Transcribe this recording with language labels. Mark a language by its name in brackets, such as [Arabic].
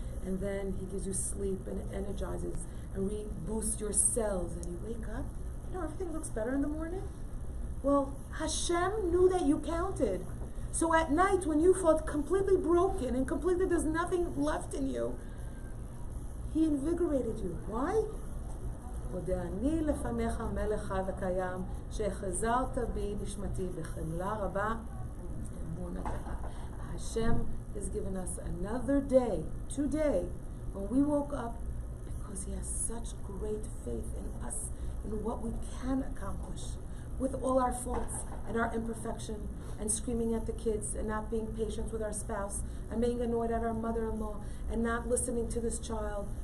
[English] And then he gives you sleep and it energizes and reboosts your cells and you wake up. You know, everything looks better in the morning. Well, Hashem knew that you counted. So at night when you felt completely broken and completely there's nothing left in you, He invigorated you. Why? [Hebrew] הודעני לפניך מלך חי וקיים, שהחזרת בי נשמתי בחמלה רבה אמונתך. [English] Hashem has given us another day, today, when we woke up, because He has such great faith in us, in what we can accomplish, with all our faults and our imperfection, and screaming at the kids, and not being patient with our spouse, and being annoyed at our mother-in-law, and not listening to this child.